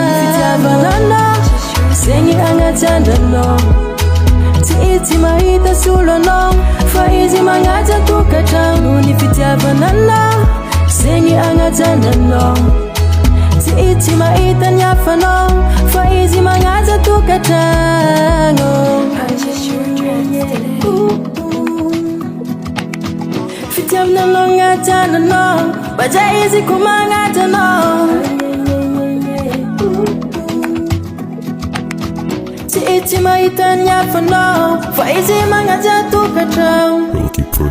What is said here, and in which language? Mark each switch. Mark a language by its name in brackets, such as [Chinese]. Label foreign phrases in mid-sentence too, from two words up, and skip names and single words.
[Malagasy] Nohon'ny fitiavananao zegny agnajananao, tsy mahita solo anao fa izy magnaja tokatrano. Nohon'ny fitiavananao zegny agnajananao, tsy mahita ny hafanao fa izy magnaja tokatrano. [English] Purchase your tracks today. [Malagasy] Fitiavananao agnajananao, baja izy ko magnajanao, tsy mahita ny hafanao fa izy magnaja tokatrano.